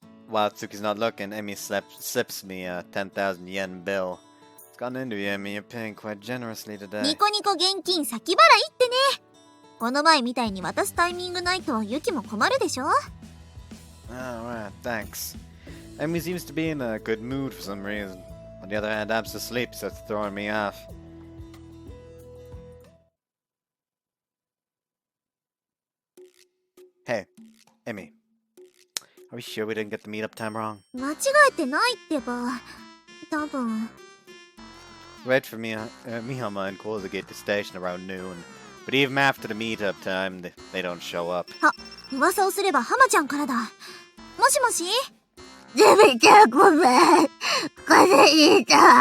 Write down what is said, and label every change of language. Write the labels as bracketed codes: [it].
[en] While Tsuki's not looking, Emi slips me a 10,000 yen bill. It's gone into you, Emi. You're paying quite generously today. [ja] ニコニコ現金先払いってね。この前みたいに渡すタイミングないとユキも困るでしょ？ [en] Alright, thanks. Emi seems to be in a good mood for some reason. On the other hand, I'm so sleepy, so it's throwing me off. Hey, Emi. Are we sure we didn't get the meetup time wrong? [ja] 間違えてないってば。多分。 [en] Wait for Mihama and Kozuki at the station around noon. But even after the meetup time, they don't show up. [ja] あ、噂をすればハマちゃんからだ。もしもし？ゼミちゃんごめん。風邪ひいた。